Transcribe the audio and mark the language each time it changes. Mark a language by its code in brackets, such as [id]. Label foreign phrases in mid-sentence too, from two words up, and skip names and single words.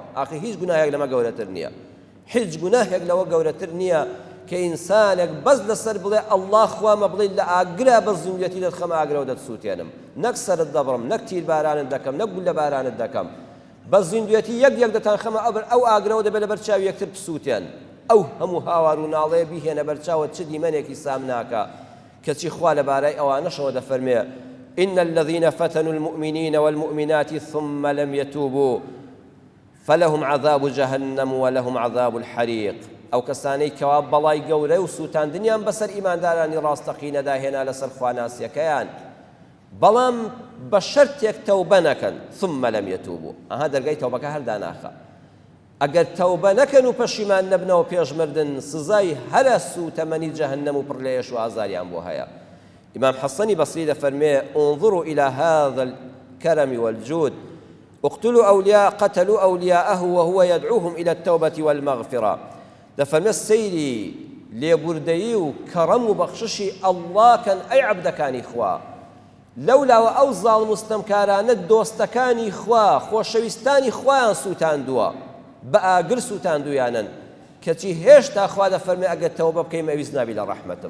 [ckb] ئاخی هیچ گوناهێک لەمە گەورەتر نییە، هیچ گوناهێک لەوە گەورەتر نییە کە ئینسانێک بەس لەسەر بڵێ ئەڵڵاه خوامە بڵێ لە ئاگرا بە زیندوێتی دەتخەمە ئاگرەوە دەتسووتێنم، نەک سەرت دەبڕم، نەک تیربارانت دەکەم، نەک گولە بارانت دەکەم، بە زیندوێتی یەک دەتان خەمە ئەو ئاگرەوە دەبێت لە بەرچاو یەکتر بسووتێن. ئەو هەموو هاوار و ناڵەیە بیهێنە بەرچاوە چ دیمەنێکی سام ناکە. کەچی خوا لەبارەی ئەوانەشەوە دەفەرمێ [ar] إن الذين فتنوا المؤمنين والمؤمنات ثم لم يتوبوا فلهم عذاب جهنم ولهم عذاب الحريق. [ckb] ئەو کەسانەی کەوا بەڵای گەورە و سووتاندنیان بەسەر ئیماندارانی ڕاستەقینەدا هێنا لەسەر خواناسیەکەیان، بەڵام بە شەرتێک تەوبە نەکەن، [ar] ثم لم يتوبوا، [ckb] ئەها دەرگای تەوبەکە هەر داناخە. ئەگەر تەوبە نەکەن و پەشیمان نەبنەوە پێشمردن، سزای هەرە سووتەمەنی جەهەنەم و پڕ لە ئێش و ئازاریان بۆ هەیە. ئیمام حەسەنی بەسری دەفەرمێ [ar] انظروا إلى هذا الكرم والجود قتلوا أولياءه وهو يدعوهم إلى التوبة والمغفرة. [ckb] دەفەرمێ سەیری لێبوردەیی و کەڕەم و بەخششی ئەڵڵا کەن ئەی عەبدەکانی خوا، لەولاوە ئەو زاڵ مستەمکارانە دۆستەکانی خوا، خۆشەویستانی خوایان سووتاندووە، بە ئاگر سووتاندویانن، کەچی هێشتا خوا دەفەرمێ ئەگەر تەوبە بکەی مەویست نابی لە ڕەحمەتم.